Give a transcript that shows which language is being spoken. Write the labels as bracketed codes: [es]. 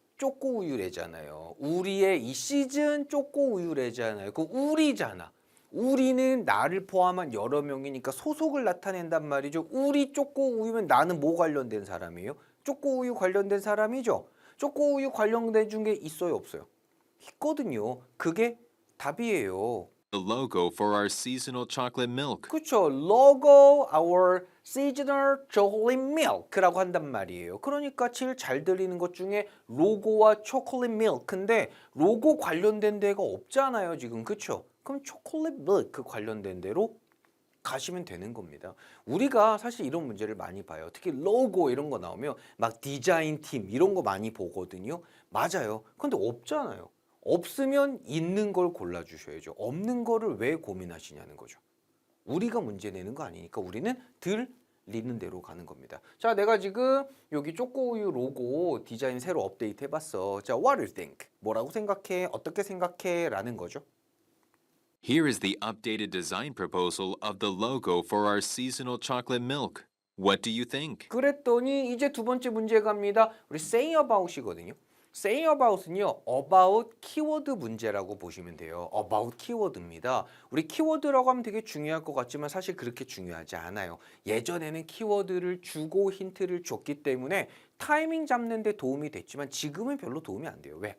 [ko] 쪼꼬 우유래잖아요. 우리의 이 시즌 쪼꼬 우유래잖아요. 그 우리잖아. 우리는 나를 포함한 여러 명이니까 소속을 나타낸단 말이죠. 우리 쪼꼬 우유면 나는 뭐 관련된 사람이에요? 쪼꼬 우유 관련된 사람이죠. 쪼꼬 우유 관련된 중에 있어요, 없어요? 있거든요. 그게 답이에요. [en] The logo for our seasonal chocolate milk. [ko] 그렇죠. [en] logo our seasonal chocolate milk [ko] 라고 한단 말이에요. 그러니까 제일 잘 들리는 것 중에 로고와 초콜릿 밀크인데 로고 관련된 데가 없잖아요, 지금. 그렇죠? 그럼 초콜릿 밀크 관련된 데로 가시면 되는 겁니다. 우리가 사실 이런 문제를 많이 봐요. 특히 로고 이런 거 나오면 막 디자인 팀 이런 거 많이 보거든요. 맞아요. 근데 없잖아요. 없으면 있는 걸 골라주셔야죠. 없는 거를 왜 고민하시냐는 거죠. 우리가 문제 내는 거 아니니까 우리는 들리는 대로 가는 겁니다. 자, 내가 지금 여기 쪼꼬우유 로고 디자인 새로 업데이트 해봤어. 자, [en] what do you think? [ko] 뭐라고 생각해? 어떻게 생각해? 라는 거죠. [en] Here is the updated design proposal of the logo for our seasonal chocolate milk. What do you think? [ko] 그랬더니 이제 두 번째 문제 갑니다. 우리 say about이거든요. say about은요, about 키워드 문제라고 보시면 돼요. about 키워드입니다. 우리 키워드라고 하면 되게 중요할 것 같지만 사실 그렇게 중요하지 않아요. 예전에는 키워드를 주고 힌트를 줬기 때문에 타이밍 잡는 데 도움이 됐지만 지금은 별로 도움이 안 돼요. 왜?